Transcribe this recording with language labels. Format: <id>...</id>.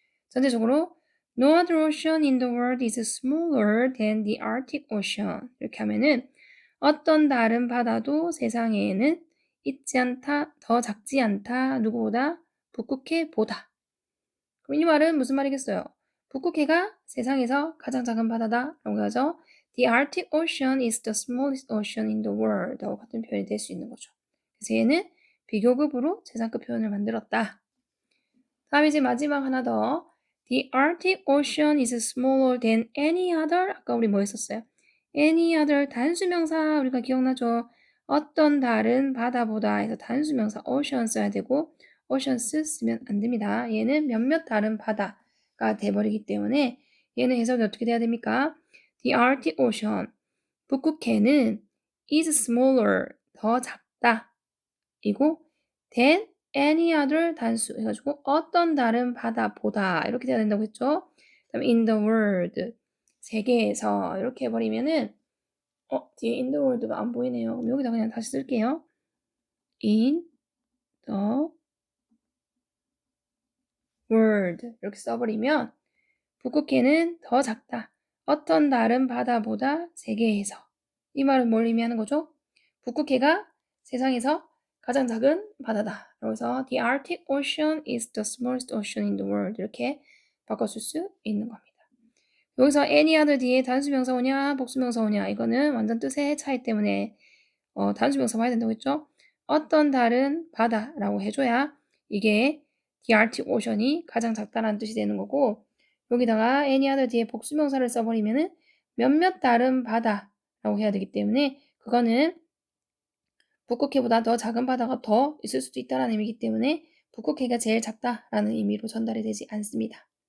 <ko>전체적으로</ko> <en>No other ocean in the world is smaller than the Arctic Ocean.</en> <ko>이렇게 하면은 어떤 다른 바다도 세상에는 있지 않다, 더 작지 않다, 누구보다 북극해 보다. 그럼 이 말은 무슨 말이겠어요? 북극해가 세상에서 가장 작은 바다다 라고 하죠.</ko> <en>The Arctic Ocean is the smallest ocean in the world</en> <ko>하고 같은 표현이 될 수 있는 거죠. 그래서 얘는 비교급으로 재산급 표현을 만들었다. 다음 이제 마지막 하나 더.</ko> <en>The Arctic Ocean is smaller than any other.</en> <ko>아까 우리 뭐 했었어요?</ko> <en>any other</en> <ko>단수명사 우리가 기억나죠? 어떤 다른 바다보다 해서 단수명사 ocean 써야 되고 oceans 쓰면 안 됩니다. 얘는 몇몇 다른 바다가 돼버리기 때문에 얘는 해석이 어떻게 돼야 됩니까?</ko> <en>The Arctic Ocean</en> <ko>북극해는</ko> <en>is smaller</en> <ko>더 작다 이고</ko> <en>than any other</en> <ko>단수 해가지고 어떤 다른 바다보다 이렇게 돼야 된다고 했죠. 그다음에</ko> <en>in the world</en> <ko>세계에서 이렇게 해버리면은 뒤에 in the world가 안 보이네요. 그럼 여기다 그냥 다시 쓸게요.</ko> <en>in the world</en> <ko>이렇게 써버리면 북극해는 더 작다. 어떤 다른 바다보다 세계에서 이 말은 뭘 의미하는 거죠? 북극해가 세상에서 가장 작은 바다다. 그래서</ko> <en>the Arctic Ocean is the smallest ocean in the world</en> <ko>이렇게 바꿔줄 수 있는 겁니다. 여기서</ko> <en>any other</en> <ko>뒤에 단수명사 오냐 복수명사 오냐 이거는 완전 뜻의 차이 때문에 단수명사 봐야 된다고 했죠. 어떤 다른 바다라고 해줘야 이게</ko> <en>the Arctic Ocean</en> <ko>이 가장 작다라는 뜻이 되는 거고 여기다가</ko> <en>any other</en> <ko>뒤에 복수명사를 써버리면은 몇몇 다른 바다라고 해야 되기 때문에 그거는 북극해보다 더 작은 바다가 더 있을 수도 있다는 의미이기 때문에 북극해가 제일 작다라는 의미로 전달이 되지 않습니다.</ko>